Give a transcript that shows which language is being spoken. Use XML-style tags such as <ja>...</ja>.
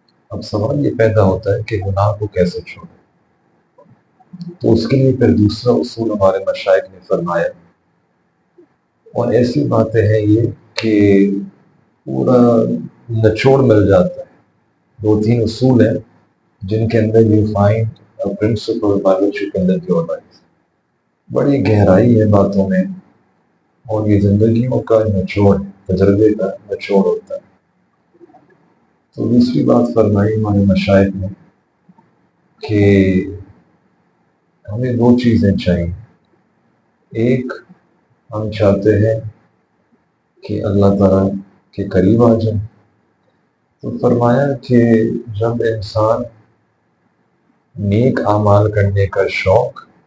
<ur>اب سوال یہ پیدا ہوتا ہے کہ گناہ کو کیسے چھوڑیں. تو اس کے لیے پھر دوسرا اصول ہمارے مشائخ نے فرمایا اور ایسی باتیں ہیں یہ کہ پورا نچوڑ مل جاتا ہے. 2-3 اصول ہیں جن کے اندر</ur> <en>you find a principle by which you can live your life.</en> <ur>بڑی گہرائی ہے باتوں میں، اور یہ زندگیوں کا نچوڑ ہے، تجربے کا نچوڑ ہوتا ہے۔ تو دوسری بات فرمائی ہمارے مشائخ نے کہ ہمیں دو چیزیں چاہیے۔ ایک، ہم چاہتے ہیں کہ اللہ تعالیٰ کے قریب آ جائیں، تو فرمایا کہ جب انسان نیک اعمال کرنے کا شوق</ur>